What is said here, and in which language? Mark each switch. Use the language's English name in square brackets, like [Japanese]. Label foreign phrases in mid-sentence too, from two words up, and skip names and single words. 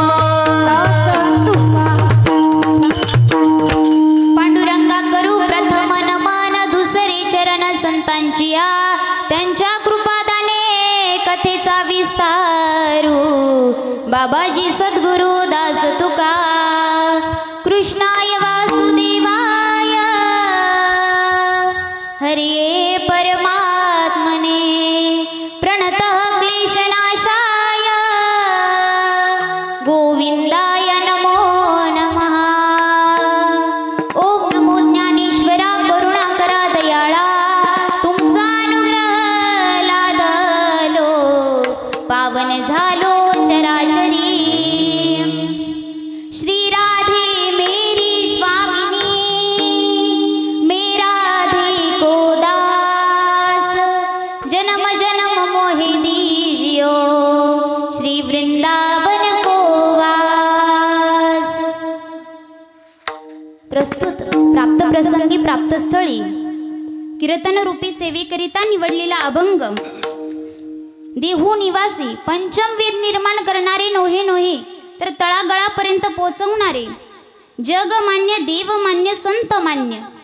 [Marathi] पांडुरंगा करू प्रथम नमन दुसरे चरण संतांचिया त्यांच्या कृपादाने कथेचा विस्तारू बाबाजी सद्गुरु दास तुका [Sanskrit] कृष्णाय वासुदेवाय हरे परमात्मने प्रणतः क्लेशनाशाय गोविंदाय नमो नमः [Marathi] ओम नमो ज्ञानेश्वरा करुणाकरा दयाळा तुमचा अनुग्रह लादलो पावन झालो चराचरी [Hindi] श्री राधे मेरी स्वामिनी मेरा राधे को दास जन्म जन्म मोहे दीजियो श्री वृंदावन को वास [Marathi] प्रस्तुत प्राप्त प्रसंगी प्राप्त स्थळी कीर्तन रूपी सेवेकरिता निवडलेला अभंग देहू निवासी पंचम वेद निर्माण करणारे नोहे नोहे तर तळागळापर्यंत पोहोचवणारे जगमान्य देवमान्य संत मान्य